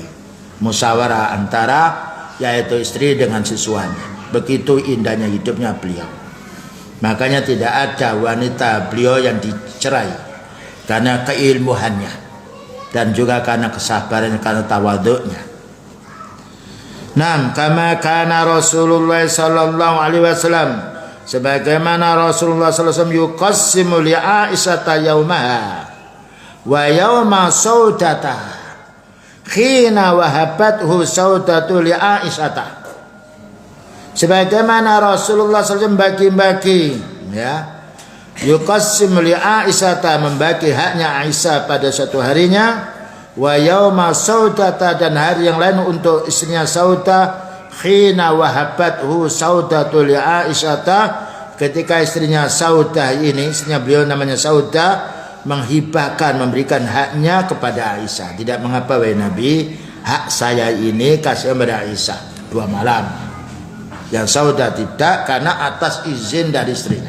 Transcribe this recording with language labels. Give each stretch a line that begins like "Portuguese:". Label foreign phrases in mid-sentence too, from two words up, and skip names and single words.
Indonesian: Musyawarah antara yaitu istri dengan siswanya. Begitu indahnya hidupnya beliau. Makanya tidak ada wanita beliau yang dicerai karena keilmuannya dan juga karena kesabarannya, karena tawaduknya.
Arabic: نعم كما كان رسول الله صلى الله عليه وسلم, sebagaimana رسول الله صلى الله عليه وسلم يقسم لعائشة يومها ويوم سودة حين وهبته سودة لعائشة.
Indonesian: Sebagaimana Rasulullah SAW bagi-bagi,
Arabic: يقسم لعائشة,
Indonesian: membagi haknya Aisyah pada suatu harinya,
Arabic: ويوم سودة,
Indonesian: dan hari yang lain untuk istrinya Sauda,
Arabic: حين وهبته سودة لعائشة,
Indonesian: ketika istrinya Sauda ini, istrinya beliau namanya Sauda, menghibahkan, memberikan haknya kepada Aisyah. Tidak mengapa wahai Nabi, hak saya ini kasih kepada Aisyah 2 malam. Yang Sauda tidak, karena atas izin dari istrinya.